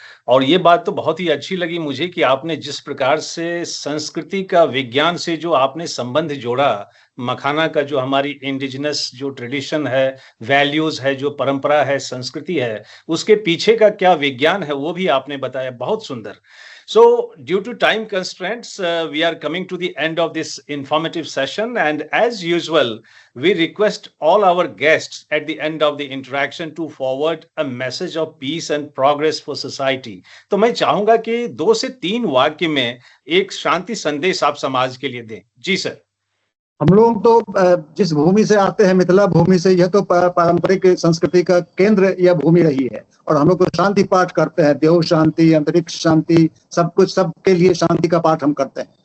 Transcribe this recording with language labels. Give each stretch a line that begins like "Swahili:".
Hindi: और ये बात तो बहुत ही अच्छी लगी मुझे कि आपने जिस प्रकार से संस्कृति का विज्ञान से जो आपने संबंध जोड़ा, मखाना का जो हमारी इंडिजिनस जो ट्रेडिशन है, वैल्यूज है, जो परंपरा है, संस्कृति है, उसके पीछे का क्या विज्ञान है वो भी आपने बताया। बहुत सुंदर।
English: So, due to time constraints, we are coming to the end of this informative session. And as usual, we request all our guests at the end of the interaction to forward a message of peace and progress for society.
Hindi: तो मैं चाहूंगा कि 2 से 3 वाक्य में एक शांति संदेश आप समाज के लिए दें। जी सर। हम लोग तो जिस भूमि से आते हैं, मिथिला भूमि से, यह तो पारंपरिक संस्कृति का केंद्र यह भूमि रही है और हम लोग तो शांति पाठ करते हैं, देव शांति, अंतरिक्ष शांति, सब कुछ, सबके लिए शांति का पाठ हम करते हैं।